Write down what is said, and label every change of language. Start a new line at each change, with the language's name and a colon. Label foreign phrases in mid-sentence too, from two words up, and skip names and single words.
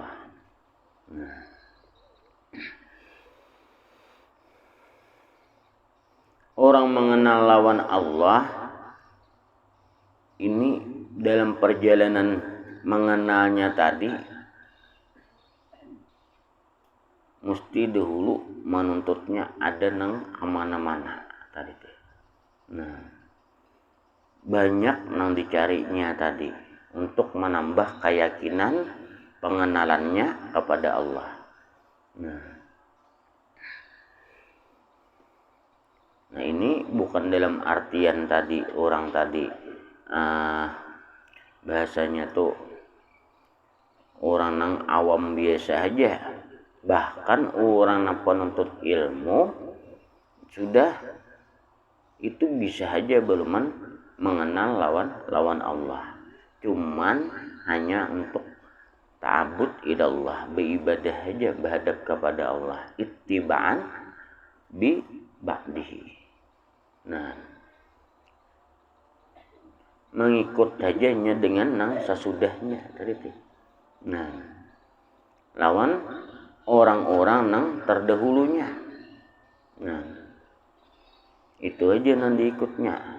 Indonesian: Nah, orang mengenal lawan Allah ini dalam perjalanan mengenalnya tadi mesti dahulu menuntutnya ada nang kemana-mana tadi. Nah, banyak nang dicarinya tadi untuk menambah keyakinan pengenalannya kepada Allah. Nah, ini bukan dalam artian tadi orang tadi bahasanya tuh orang yang awam biasa aja, bahkan orang yang penuntut ilmu sudah itu bisa aja belum mengenal lawan Allah, cuman hanya untuk
Arabic: تعبد إلى الله,
Indonesian: beribadah aja berhadap kepada Allah,
Arabic: اتباعا ببعضه.
Banjar: Nah, mengikut sajanya dengan nang sesudahnya tadi. Nah, lawan orang-orang nang terdahulunya. Nah, itu aja nang diikutnya.